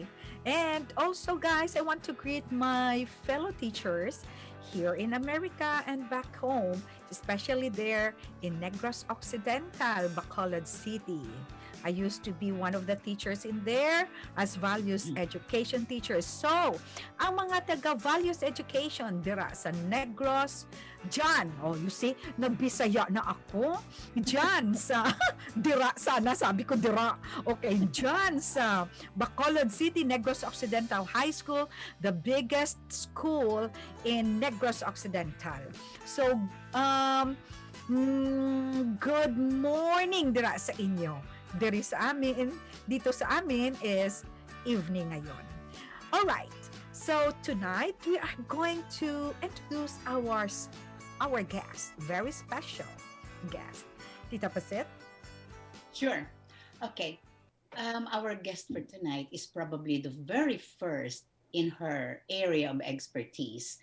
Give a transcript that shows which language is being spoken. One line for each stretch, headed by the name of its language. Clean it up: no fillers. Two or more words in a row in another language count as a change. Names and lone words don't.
English: And also, guys, I want to greet my fellow teachers here in America and back home, especially there in Negros Occidental, Bacolod City. I used to be one of the teachers in there as values education teachers. So,
Hiligaynon: ang mga taga
English: values education
Hiligaynon: dira sa Negros, dyan,
English: oh, you see,
Filipino: nabisaya na ako. Dyan sa, dira sana, sabi ko dira.
English: Okay,
Filipino: dyan sa
English: Bacolod City, Negros Occidental High School, the biggest school in Negros Occidental. So, good morning
Hiligaynon: dira sa inyo.
Filipino: Dito sa amin
English: is evening
Filipino: ngayon.
English: Alright, so tonight we are going to introduce our guest, very special guest. Tita Pasit? Sure. Okay. Our guest for tonight is probably the very first in her area of expertise.